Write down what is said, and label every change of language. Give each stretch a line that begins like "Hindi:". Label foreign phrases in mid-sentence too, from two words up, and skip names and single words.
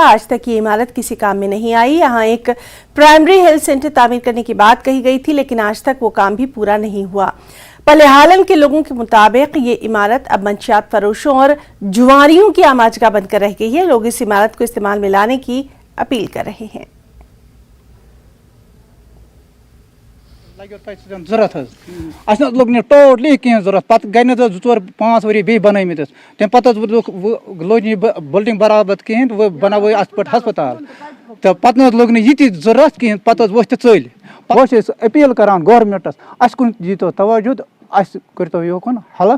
Urdu: آج تک یہ عمارت کسی کام میں نہیں آئی. یہاں ایک پرائمری ہیلتھ سینٹر تعمیر کرنے کی بات کہی گئی تھی لیکن آج تک وہ کام بھی پورا نہیں ہوا. پلیحالن کے لوگوں کے مطابق یہ عمارت اب منشیات فروشوں اور جواریوں کی آماج گاہ بن کر رہ گئی ہے. لوگ اس عمارت کو استعمال میں لانے کی اپیل کر رہے ہیں.
Kashmiri: ضرورت اَسہِ نہ لوٚگ نہٕ ٹوٹلی کِہیٖنۍ ضوٚرَتھ. پَتہٕ گٔے نہٕ 2-4-5 ؤری بیٚیہِ بَنٲومٕتۍ حظ. تَمہِ پَتہٕ حظ لوٚگ نہٕ یہِ بِلڈِنٛگ برابر کِہیٖنۍ تہٕ وۄنۍ بَناوو اَتھ پٮ۪ٹھ ہَسپَتال. تہٕ پَتہٕ نہٕ حظ لوٚگ نہٕ یہِ تہِ ضوٚرَتھ کِہیٖنۍ. پَتہٕ حظ ؤتھۍ تہٕ ژٔلۍ. وۄنۍ چھِ أسۍ أپیٖل کَران گورمٮ۪نٛٹَس اَسہِ کُن دیٖتو تَوَجوٗ تہٕ اَسہِ کٔرۍتو یوکُن ہٮ۪لٕپ.